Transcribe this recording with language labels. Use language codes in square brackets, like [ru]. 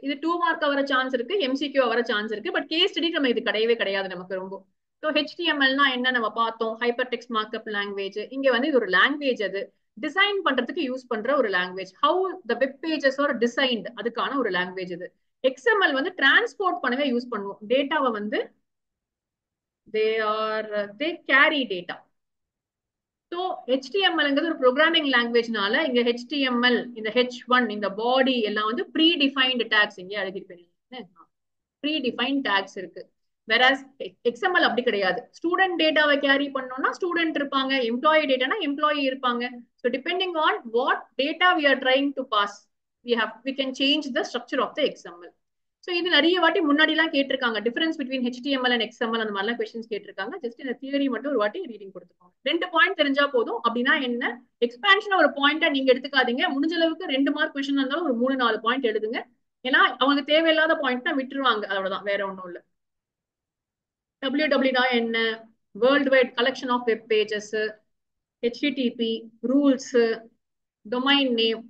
[ta] இது 2 மார்க் வர சான்ஸ் இருக்கு, எம்சிக்யூ வர சான்ஸ் இருக்கு, பட் கேஸ் ஸ்டடி நம்ம இது கிடையவே கிடையாது நமக்கு ரொம்ப. ஸோ ஹெச்டிஎம்எல்னா என்ன நம்ம பார்த்தோம், ஹைப்பர் டெக்ஸ்ட் மார்க்அப் லாங்குவேஜ். இங்க வந்து இது ஒரு லாங்குவேஜ், அது டிசைன் பண்றதுக்கு யூஸ் பண்ற ஒரு language. [en] how the web pages are designed, [ta] அதுக்கான ஒரு லாங்குவேஜ் இது. எக்ஸ்எம்எல் வந்து டிரான்ஸ்போர்ட் பண்ணவே யூஸ் பண்ணுவோம். டேட்டாவை வந்து [en] they carry data. [ta] ஸோ ஹெச்டிஎம்எல்ங்கிறது ஒரு ப்ரோக்ராமிங் லாங்குவேஜ்னால இங்க ஹெச்டிஎம்எல், இந்த H1, இந்த பாடி எல்லாம் வந்து ப்ரீ டிஃபைன்டு டேக்ஸ் இங்கே எழுதிருப்பேன். ப்ரீ டிஃபைன்ட் டேக்ஸ் இருக்கு. whereas எக்ஸ்எம்எல் அப்படி கிடையாது. ஸ்டூடெண்ட் டேட்டாவை கேரி பண்ணோம்னா ஸ்டூடெண்ட் இருப்பாங்க, எம்ப்ளாயி டேட்டானா எம்ப்ளாயி இருப்பாங்க. [en] So depending on what data we are trying to pass, we can change the structure of the XML. [ta] So இது நிறைய வாட்டி முன்னாடி எல்லாம் கேட்டிருக்காங்க, [en] difference between HTML and XML [ta] அந்த மாதிரிலாம் கொஸ்டின்ஸ் கேட்டிருக்காங்க. ஜஸ்ட் இந்த தியரி மட்டும் ஒரு வாட்டி ரீடிங் கொடுத்துக்கோங்க. 2 பாயிண்ட் தெரிஞ்சா போதும். அப்படின்னா என்ன, எக்ஸ்பான்ஷன் ஒரு பாயிண்டா நீங்க எடுத்துக்காதீங்க. முடிஞ்ச அளவுக்கு 2 மார்க் கொஸ்டின் இருந்தாலும் ஒரு 3-4 பாயிண்ட் எழுதுங்க. ஏன்னா அவங்களுக்கு தேவையில்லாத பாயிண்ட் தான் விட்டுருவாங்க, அவ்வளவுதான், வேற ஒன்றும் இல்லை. WWW என்ன, [en] world wide collection of web pages, [ta] HTTP rules, domain name.